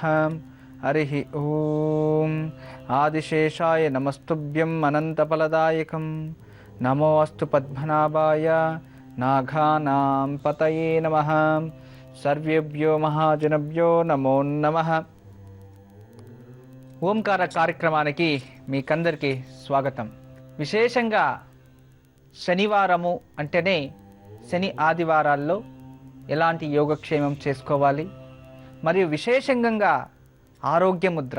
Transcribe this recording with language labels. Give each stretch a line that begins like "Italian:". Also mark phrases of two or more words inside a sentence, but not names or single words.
Sanskrit: हरिः ओम। आदिशेषाय नमस्तुभ्यं अनन्तफलदायकं नमो अस्तु पद्मनाभाय नागानां पतये नमः। सर्वेभ्यो महाजनभ्यो नमो नमः।
Telugu: ఓంకార కార్యక్రమానికి మీకందరికీ స్వాగతం. విశేషంగా శనివారము అంటేనే శని ఆదివారాల్లో ఎలాంటి యోగక్షేమం చేసుకోవాలి, మరియు విశేషంగా ఆరోగ్య ముద్ర.